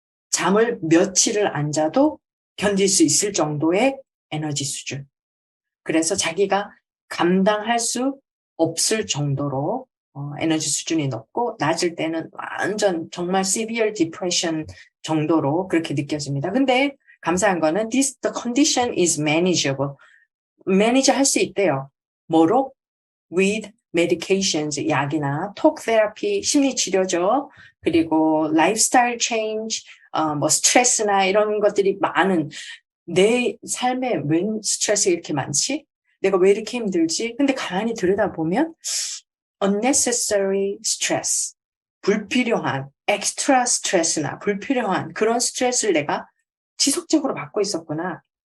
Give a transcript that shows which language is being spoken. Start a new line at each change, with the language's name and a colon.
Korean: 잠을 며칠을 안 자도 견딜 수 있을 정도의 에너지 수준. 그래서 자기가 감당할 수 없을 정도로 에너지 수준이 높고 낮을 때는 완전 정말
English: severe depression
Korean: 정도로 그렇게 느껴집니다. 근데 감사한 거는
English: the condition is manageable.
Korean: manage 할 수 있대요. 뭐로?
English: with medications,
Korean: 약이나
English: talk therapy,
Korean: 심리치료죠. 그리고
English: lifestyle change,
Korean: 뭐 스트레스나 이런 것들이 많은 내 삶에 웬 스트레스가 이렇게 많지? 내가 왜 이렇게 힘들지? 근데 가만히 들여다보면
English: unnecessary stress,
Korean: 불필요한 extra stress나 불필요한 그런 스트레스를 내가 지속적으로 받고 있었구나.